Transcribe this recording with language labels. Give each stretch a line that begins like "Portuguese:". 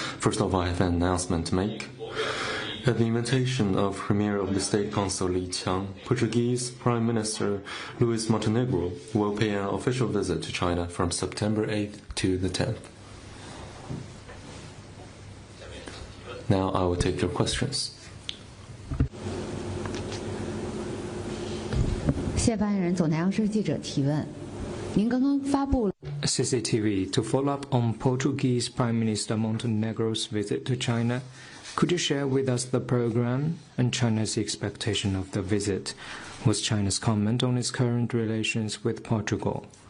English: First of all, I have an announcement to make. At the invitation of Premier of the State Council Li Qiang, Portuguese Prime Minister Luis Montenegro will pay an official visit to China from September 8th to the 10th. Now I will take your questions.
Chinese: 谢发言人，总台央视记者提问：您刚刚发布了
English: CCTV to follow up on Portuguese Prime Minister Montenegro's visit to China. Could you share with us the program and China's expectation of the visit? What's China's comment on its current relations with Portugal?